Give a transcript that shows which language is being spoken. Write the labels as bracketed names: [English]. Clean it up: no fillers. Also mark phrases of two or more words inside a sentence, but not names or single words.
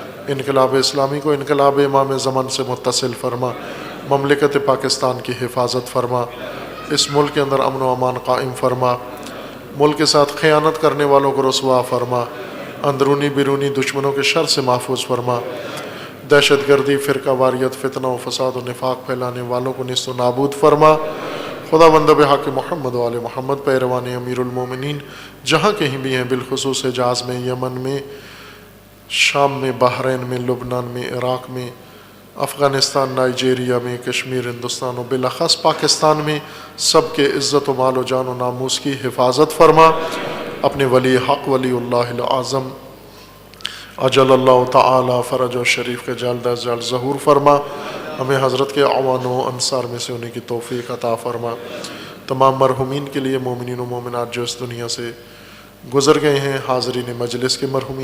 [Urdu] انقلاب اسلامی کو انقلاب امام زمان سے متصل فرما، مملکت پاکستان کی حفاظت فرما، اس ملک کے اندر امن و امان قائم فرما، ملک کے ساتھ خیانت کرنے والوں کو رسوا فرما، اندرونی بیرونی دشمنوں کے شر سے محفوظ فرما، دہشت گردی، فرقہ واریت، فتنہ و فساد و نفاق پھیلانے والوں کو نیست و نابود فرما۔ خدا بندہ بحق محمد و آل محمد پیروان امیر المومنین جہاں کہیں بھی ہیں، بالخصوص حجاز میں، یمن میں، شام میں، بحرین میں، لبنان میں، عراق میں، افغانستان، نائجیریا میں، کشمیر، ہندوستان و بالاخص پاکستان میں، سب کے عزت و مال و جان و ناموس کی حفاظت فرما۔ اپنے ولی حق ولی اللہ العظم [Arabic] اجل اللہ تعالی فرج و شریف [Urdu] کے جلد از جلد ظہور فرما، ہمیں حضرت کے اعوان و انصار میں سے ہونے کی توفیق عطا فرما۔ تمام مرحومین کے لیے، مومنین و مومنات جو اس دنیا سے گزر گئے ہیں، حاضرین مجلس کے مرحومین